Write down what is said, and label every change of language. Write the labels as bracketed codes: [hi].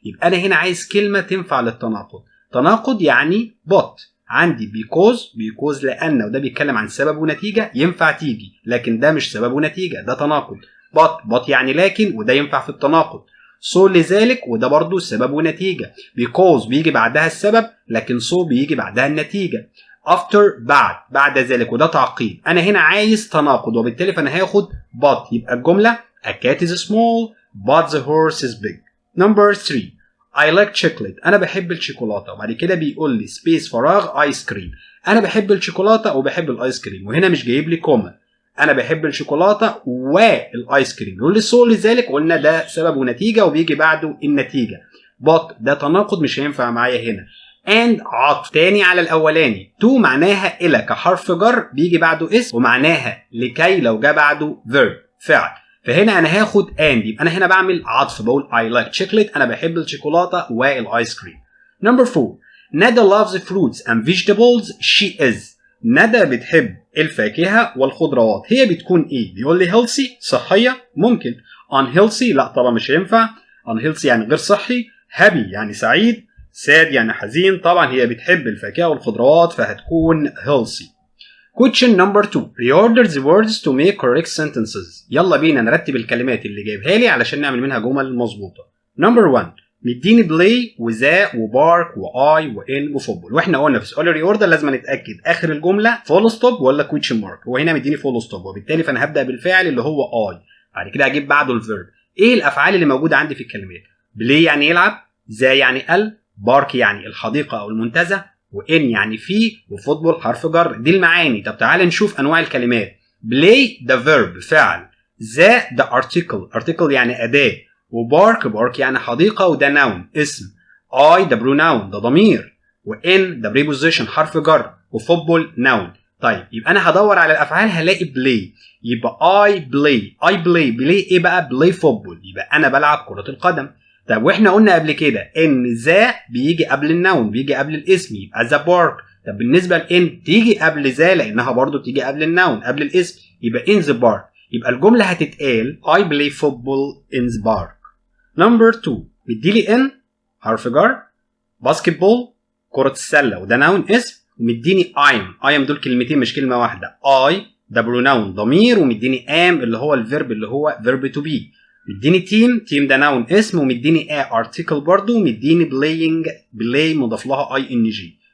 [ar] يبقى انا هنا عايز كلمه تنفع للتناقض. تناقض يعني بوت، عندي بيكوز لان، وده بيتكلم عن سبب ونتيجه، ينفع تيجي، لكن ده مش سبب ونتيجه، ده تناقض. بوت يعني لكن، وده ينفع في التناقض. لذلك، وده برضو سبب ونتيجة. because بيجي بعدها السبب، لكن بيجي بعدها النتيجة. after بعد ذلك، وده تعقيب. أنا هنا عايز تناقض، وبالتالي فأنا هاخد but، يبقى الجملة [en] a cat is small but the horse is big. number 3 I like chocolate، [ar] أنا بحب الشوكولاتة. وبعد كده بيقول لي space فراغ آيس كريم، أنا بحب الشوكولاتة وبحب الآيس كريم، وهنا مش جايب لي كوما، انا بحب الشوكولاته والايس كريم. يقول لي لذلك، قلنا ده سبب ونتيجه وبيجي بعده النتيجه. but ده تناقض مش هينفع معايا هنا. and عطف تاني على الاولاني. to معناها الى كحرف جر بيجي بعده اسم، ومعناها لكي لو جاء بعده verb فعل. فهنا انا هاخد and، يبقى انا هنا بعمل عطف، بقول [en] I like chocolate، [ar] انا بحب الشوكولاته والايس كريم. [en] number 4 Nada loves fruits and vegetables she is. [ar] ندى بتحب الفاكهة والخضروات، هي بتكون ايه؟ بيقول لي healthy صحية، ممكن. unhealthy لا طبعا مش هينفع، unhealthy يعني غير صحي. happy يعني سعيد، sad يعني حزين. طبعا هي بتحب الفاكهة والخضروات فهتكون healthy. [en] question number 2 reorder the words to make correct sentences. [ar] يلا بينا نرتب الكلمات اللي جايبها لي علشان نعمل منها جمل مظبوطة. number 1 مديني بلاي وذا وبارك واي وان وفوتبول، واحنا قلنا في سؤال الريوردر لازم نتاكد اخر الجمله فول ستوب ولا كويتشن مارك، وهنا مديني فول ستوب، وبالتالي فانا هبدا بالفعل اللي هو اي، بعد كده هجيب بعده الفيرب. ايه الافعال اللي موجوده عندي في الكلمات؟ بلاي يعني يلعب، ذا يعني بارك يعني الحديقه او المنتزه، وان يعني فيه، وفوتبول حرف جر. دي المعاني. طب تعالى نشوف انواع الكلمات. بلاي ده فيرب فعل، ذا ده ارتكل يعني اداه، وبارك يعني حديقة، وده ناون اسم. I ده بروناون ده ضمير، وإن ده بريبوزيشن حرف جر، وفوتبول ناون. طيب يبقى أنا هدور على الأفعال هلاقي بلاي، يبقى I بلاي إيه بقى؟ بلاي فوتبول، يبقى أنا بلعب كرة القدم. طب وإحنا قلنا قبل كده إن ذا بيجي قبل الناون، بيجي قبل الاسم، يبقى ذا بارك. طب بالنسبة لإن تيجي قبل ذا لأنها برضو تيجي قبل الناون قبل الاسم، يبقى [en] in the park. [ar] يبقى الجملة هتتقال [en] I play football in the park. [ar] نمبر 2 مديلي ان حرف جر، باسكتبول كرة السلة، وده ناون اسم، ومديني ايم دول كلمتين مش كلمة واحدة. اي ده بروناون ضمير، ومديني ام اللي هو الفيرب اللي هو فيرب تو بي. مديني تيم ده ناون اسم، ومديني ارتكل برضو، ومديني بلاي مضاف لها اي ان جي.